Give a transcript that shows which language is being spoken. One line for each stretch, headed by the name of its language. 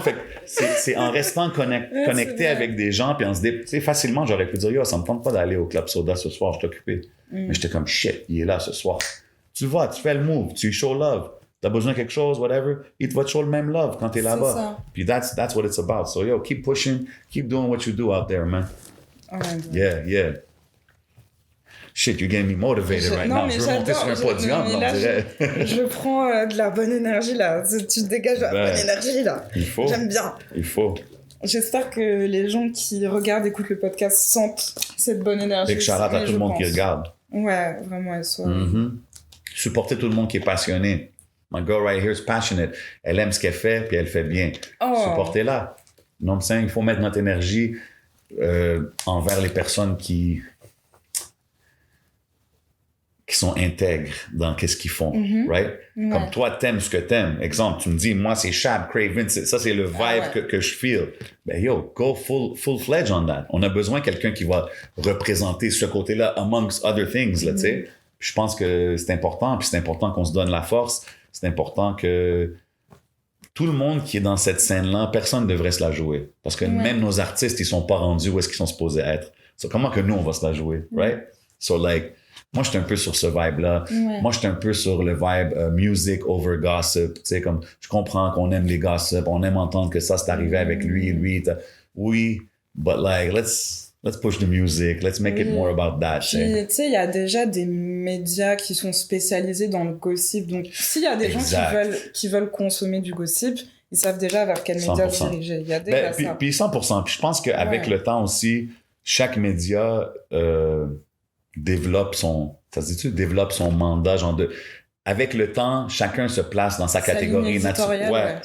French: Fait que c'est en restant connecté avec des gens, puis tu sais, facilement, j'aurais pu dire, yo, ça me tente pas d'aller au Club Soda ce soir, je suis occupé. Mais j'étais comme, shit, il est là ce soir. Tu vas, tu fais le move, tu show love. T'as besoin de quelque chose, whatever, il va te show le même love quand t'es là-bas. Ça.
English: Puis that's what it's about. So, yo, keep pushing, keep doing what you do out there, man. Oh my God. Yeah. Shit, you're getting me motivated right now.
French: Je veux monter sur un podium, on dirait. Je prends de la bonne énergie, là. Tu dégages de la bonne énergie, là. Il faut. J'aime bien. Il faut. J'espère que les gens qui regardent, écoutent le podcast sentent cette bonne énergie. Et que shout-out à tout le monde qui regarde. Ouais, vraiment, elle soit... Supporter tout le monde qui est passionné.
English: My girl right here is passionate.
French: Elle aime ce qu'elle fait, puis elle fait bien. Supportez-la. Non, il faut mettre notre énergie envers les personnes qui qui sont intègres dans qu'est-ce qu'ils font, right? Ouais. Comme toi, t'aimes ce que t'aimes. Exemple, tu me dis, moi, c'est Shab, Craven, ça, c'est le vibe que je feel.
English: Ben, yo, go full-fledged on that.
French: On a besoin de quelqu'un qui va représenter ce côté-là
English: amongst other things,
French: là, tu sais. Je pense que c'est important, puis c'est important qu'on se donne la force. C'est important que tout le monde qui est dans cette scène-là, personne ne devrait se la jouer. Parce que même nos artistes, ils sont pas rendus où est-ce qu'ils sont supposés être. So, comment que nous, on va se la jouer, right? So, like, moi, j'étais un peu sur ce vibe-là. Ouais. Moi, j'étais un peu sur le vibe
English: music over gossip.
French: Tu sais, comme, je comprends qu'on aime les gossip, on aime entendre que ça, c'est arrivé avec lui.
English: Oui, but like, let's push the music, let's make it more about that.
French: Puis, tu sais, il y a déjà des médias qui sont spécialisés dans le gossip. Donc, s'il y a des gens qui veulent consommer du gossip, ils savent déjà vers quel média se diriger. Il y a déjà ça. Puis 100%. Puis je pense qu'avec le temps aussi, chaque média développe son mandat, genre avec le temps, chacun se place dans sa catégorie naturelle.